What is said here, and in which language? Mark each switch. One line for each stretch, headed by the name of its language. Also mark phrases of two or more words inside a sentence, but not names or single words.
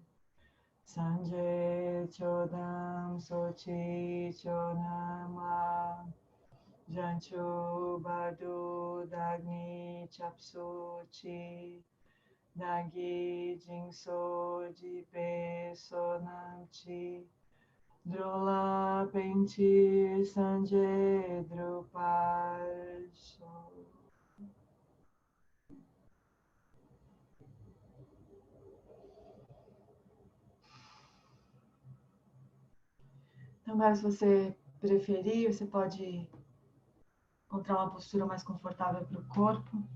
Tibetan: སངས་རྒྱས་ ཆོས་དང་ ཚོགས་ཀྱི་ མཆོག་རྣམས་ལ། བྱང་ཆུབ་ བར་དུ་ བདག་ནི་ སྐྱབས་སུ་མཆི། བདག་གིས་ སྦྱིན་སོགས་ བགྱིས་པའི་ བསོད་ནམས་ཀྱིས། འགྲོ་ལ་ ཕན་ཕྱིར་ སངས་རྒྱས་ འགྲུབ་པར་ཤོག.
Portuguese: Então, mas se você preferir, você pode encontrar uma postura mais confortável para o corpo.